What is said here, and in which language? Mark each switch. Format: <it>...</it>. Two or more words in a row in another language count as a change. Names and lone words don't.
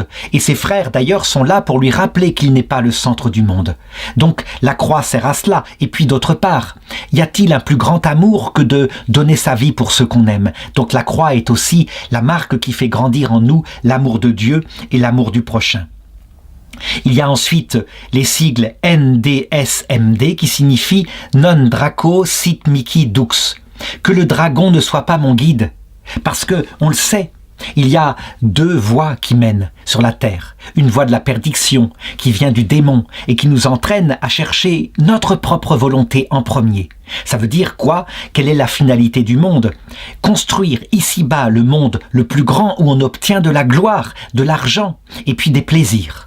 <fr>Et ses frères, d'ailleurs, sont là pour lui rappeler qu'il n'est pas le centre du monde. Donc, la croix sert à cela. Et puis, d'autre part, y a-t-il un plus grand amour que de donner sa vie pour ceux qu'on aime? Donc, la croix est aussi la marque qui fait grandir en nous l'amour de Dieu et l'amour du prochain. Il y a ensuite les sigles NDSMD qui signifient</fr> <la>Non Draco Sit Mihi Dux.</la> <fr>Que le dragon ne soit pas mon guide, parce que, on le sait, il y a deux voies qui mènent sur la terre. Une voie de la perdition, qui vient du démon, et qui nous entraîne à chercher notre propre volonté en premier. Ça veut dire quoi? Quelle est la finalité du monde? Construire ici-bas le monde le plus grand où on obtient de la gloire, de l'argent, et puis des plaisirs.</fr>